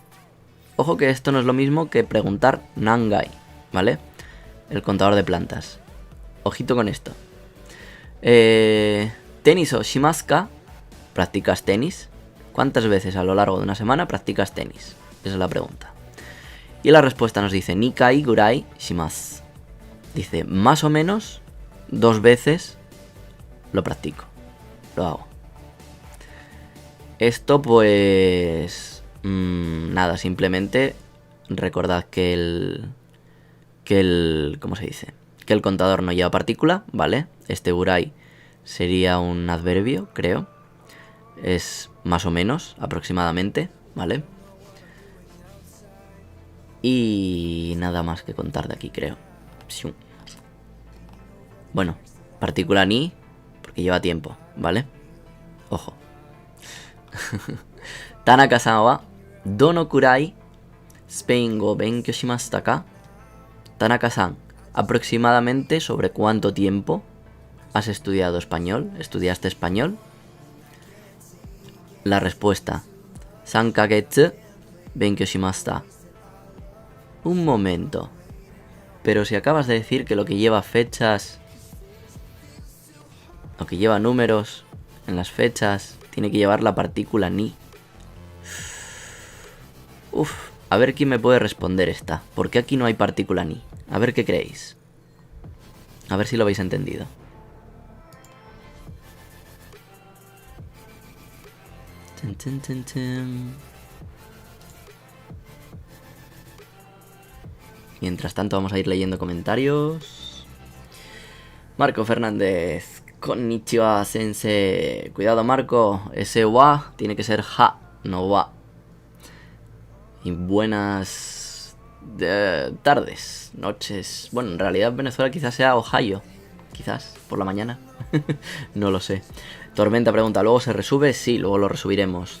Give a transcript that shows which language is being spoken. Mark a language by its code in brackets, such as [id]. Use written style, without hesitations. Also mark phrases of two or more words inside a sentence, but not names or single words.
[es] Ojo que esto no es lo mismo que preguntar nangai, ¿vale? El contador de plantas. Ojito con esto. [ja] テニスをしますか? [es] ¿Practicas tenis? ¿Cuántas veces a lo largo de una semana practicas tenis? Esa es la pregunta. Y la respuesta nos dice [ja] 2回ぐらいします. [es] Dice, más o menos 2 veces lo practico. Lo hago. Esto pues... nada, simplemente recordad que el ¿cómo se dice? Que el contador no lleva partícula, ¿vale? Este gurai sería un adverbio, creo. Es más o menos, aproximadamente, ¿vale? Y nada más que contar de aquí, creo. Bueno, partícula ni, porque lleva tiempo, ¿vale? Ojo. [ja] 田中さんはどのくらいスペイン語勉強しましたか? [es] Tanaka-san, aproximadamente sobre cuánto tiempo has estudiado español, estudiaste español. La respuesta, [ja] 3ヶ月勉強しました. [es] Un momento, Pero si acabas de decir que lo que lleva fechas, lo que lleva números en las fechas, tiene que llevar la partícula ni. Uf, a ver quién me puede responder esta. ¿Por qué aquí no hay partícula ni? A ver qué creéis. A ver si lo habéis entendido. Tun, tun, tun, tun. Mientras tanto vamos a ir leyendo comentarios. Marco Fernández. [ja] こんにちは先生. [es] Cuidado Marco. Ese wa tiene que ser ja, no wa. Y buenas tardes, noches. Bueno, en realidad Venezuela quizás sea Ohio. Quizás, por la mañana. No lo sé. Tormenta pregunta, ¿luego se resube? Sí, luego lo resubiremos.